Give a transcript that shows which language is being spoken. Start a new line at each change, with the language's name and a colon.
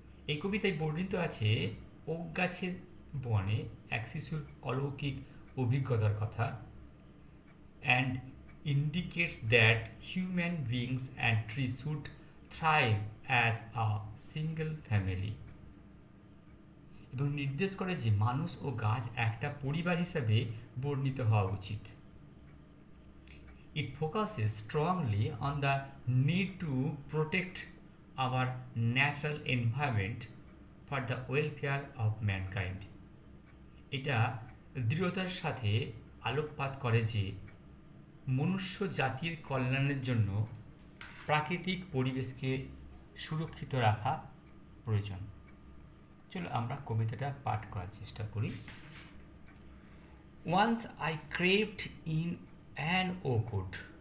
Bangla: এই কবিতায় বর্ণিত আছে ওক গাছের বনে এক শিশুর অলৌকিক অভিজ্ঞতার কথা,
English: and indicates that human beings and trees should thrive as a single family,
Bangla: এবং নির্দেশ করে যে মানুষ ও গাছ একটা পরিবার হিসাবে বর্ণিত হওয়া উচিত।
English: It focuses strongly on the need to protect our natural environment for the welfare of mankind.
Bangla: এটা দৃঢ়তার সাথে আলোকপাত করে যে মনুষ্য জাতির কল্যাণের জন্য প্রাকৃতিক পরিবেশকে সুরক্ষিত রাখা প্রয়োজন। চলো আমরা কবিতাটা পাঠ করার চেষ্টা করি।
English: Once I craved in an oak wood.